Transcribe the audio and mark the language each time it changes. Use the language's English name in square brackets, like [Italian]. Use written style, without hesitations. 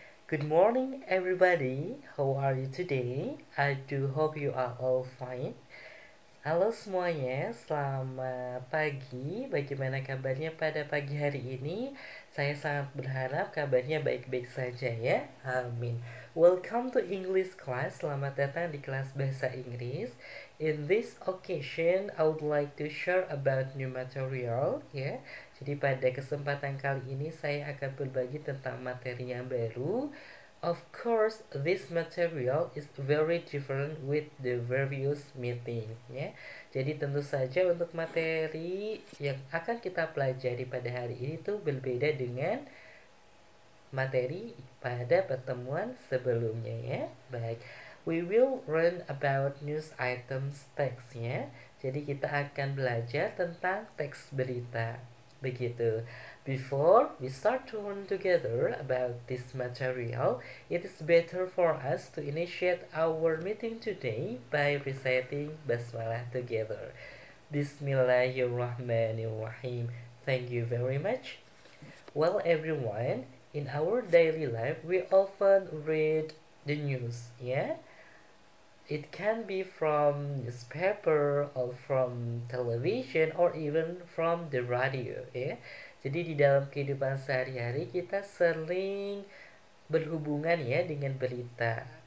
[English] Good morning, everybody. How are you today? I do hope you are all fine. [Indonesian] Halo semuanya, selamat pagi. Bagaimana kabarnya pada pagi hari ini? Saya sangat berharap kabarnya baik-baik saja ya. Amin. [English] Welcome to English class. [Indonesian] Selamat datang di kelas bahasa Inggris. [English] In this occasion, I would like to share about new material ya. [Indonesian] Jadi pada kesempatan kali ini saya akan berbagi tentang materi yang baru. [English] Of course, this material is very different with the various meeting ya. [Indonesian] Jadi tentu saja untuk materi yang akan kita pelajari pada hari ini tuh berbeda dengan materi pada pertemuan sebelumnya ya. Baik, [English] we will learn about news items text ya. [Indonesian] Jadi kita akan belajar tentang teks berita. Begitu. [English] Before we start to learn together about this material, it is better for us to initiate our meeting today by reciting Basmalah together. [Arabic] Bismillahirrahmanirrahim. [English] Thank you very much. Well, everyone, in our daily life, we often read the news, yeah? It can be from newspaper or from television or even from the radio, ya. [Indonesian] Jadi di dalam kehidupan sehari-hari kita sering berhubungan ya dengan berita.